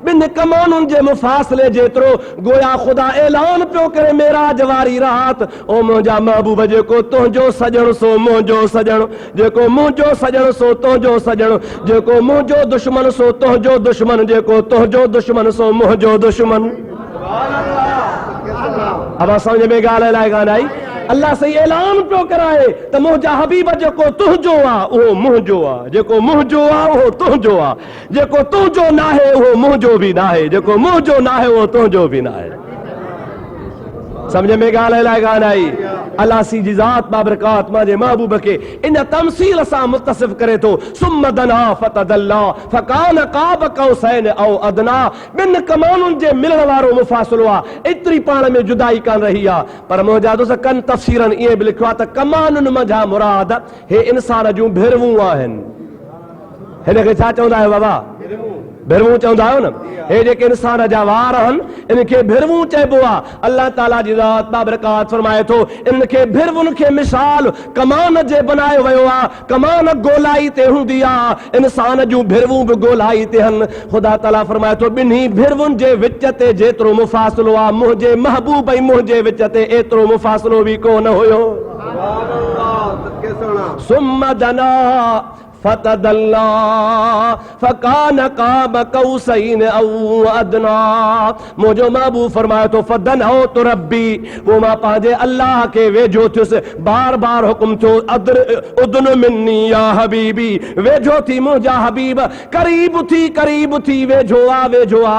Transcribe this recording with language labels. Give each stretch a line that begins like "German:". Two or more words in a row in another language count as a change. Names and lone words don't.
Sindhi: ॿिनि कमानुनि जे मुफ़ासिले जेतिरो गोया ख़ुदा ऐलान पियो करे मेराज वारी रात, ओ मुंहिंजा महबूब जेको तुंहिंजो सॼण सो मुंहिंजो सॼण, जेको मुंहिंजो सॼण सो तुंहिंजो सॼण, जेको मुंहिंजो दुश्मन सो तुंहिंजो दुश्मन, जेको तुंहिंजो दुश्मन सो मुंहिंजो दुश्मन। अब समझ में ॻाल्हि अलाए कान आई? अल्लाह सही ऐलान पियो कराए त मुंहिंजा हबीब जेको तुंहिंजो आहे उहो मुंहिंजो आहे, जेको मुंहिंजो आहे उहो तुंहिंजो आहे, जेको तुंहिंजो न आहे उहो मुंहिंजो बि न आहे, जेको मुंहिंजो न आहे उहो तुंहिंजो बि न आहे। समझ में ॻाल्हि अलाए कान आई? अल्लाह सी जी ज़ात बाबरकात मुंहिंजे महबूब खे इन तमसील सां मुतसिफ़ करे थो।
Arabic: ثم دنا فتدلى فكان قاب قوسين أو أدنى.
Sindhi: ॿिनि कमानुनि जे मिलण वारो मुफ़ासिलो आहे। एतिरी पाण में जुदाई कान रही आहे। पर मुंहिंजा दोस्त कनि तफ़सीरनि ईअं बि लिखियो आहे त कमानुनि मंझां मुराद हे इंसान जूं भिरवूं आहिनि। हिन खे छा चवंदा आहियो बाबा? भिरवूं चवंदा आहियो न, हे जेके इंसान जा वार आहिनि इनखे भिरवूं चइबो आहे। अल्लाह ताला जी ज़ात बाबरकात फरमाए थो इनखे भिरवुनि खे मिसाल कमान जे बनायो वियो आहे। कमान गोलाई ते हूंदी आहे, इंसान जूं भिरवूं बि गोलाई ते आहिनि। ख़ुदा ताला फरमाए थो ॿिन्ही भिरवुनि जे विच ते जेतिरो मुफ़ासिलो आहे मुंहिंजे महबूब ऐं मुंहिंजे विच ते एतिरो मुफ़ासिलो बि कोन हुयो।
Arabic: ثم دنا فتدلى فكان قاب قوسين أو أدنى.
Sindhi: मुंहिंजो महबूब फरमाए थो
Arabic: فدنوت ربي,
Sindhi: पोइ मां पंहिंजे अल्लाह खे वेझो थियुसि। बार बार हुकुम थियो
Arabic: ادن مني يا حبيبي,
Sindhi: वेझो थी मुंहिंजा हबीब, करीब थी वेझो आ वेझो आ।